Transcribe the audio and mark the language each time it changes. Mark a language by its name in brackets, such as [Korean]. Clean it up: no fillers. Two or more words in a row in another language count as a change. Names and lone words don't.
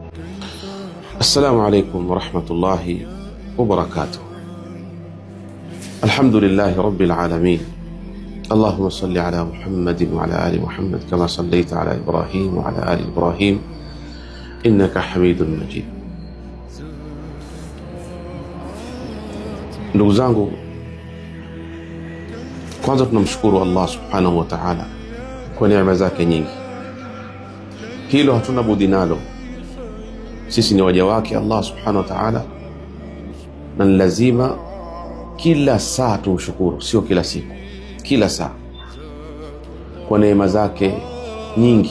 [Arabic] السلام عليكم ورحمة الله وبركاته. الحمد لله رب العالمين. اللهم صل على محمد وعلى آل محمد كما صليت على إبراهيم وعلى آل إبراهيم إنك حميد مجيد. [Swahili] Ndugu zangu, kwanza tunamshukuru Allah [Arabic] سبحانه وتعالى [Swahili] kwa neema zake nyingi. Hilo hatuna budi nalo. Sisi ni waja wake Allah [Arabic] سبحانه وتعالى, [Swahili] na lazima kila saa tumshukuru, sio kila siku, kila saa, kwa neema zake nyingi.